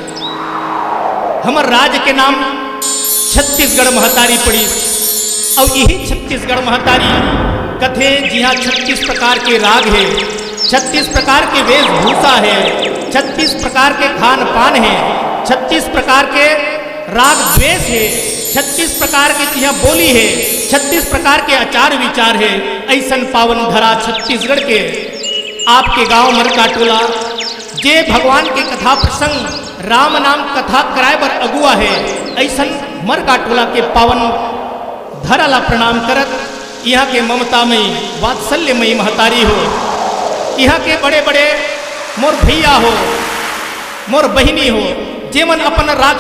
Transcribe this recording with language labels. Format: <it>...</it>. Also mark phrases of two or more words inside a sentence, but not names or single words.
<hne>हमर राज्य के नाम छत्तीसगढ़ महतारी पड़ी और यही छत्तीसगढ़ महतारी कथे जी हाँ 36 प्रकार के राग है 36 प्रकार के वेशभूषा है 36 प्रकार के खान पान है 36 प्रकार के राग द्वेष है 36 प्रकार की यहाँ बोली है 36 प्रकार के आचार विचार है। ऐसन पावन धरा छत्तीसगढ़ के आपके गांव मरका टोला जे भगवान के कथा प्रसंग राम नाम कथा कराए बर अगुआ है ऐसन मरका टोला के पावन धरा ला प्रणाम करत यहाँ के ममतामयी वात्सल्यमयी महतारी हो यहाँ के बड़े बड़े मोर भैया हो मोर बहिनी हो जेमन अपन राखी</hne>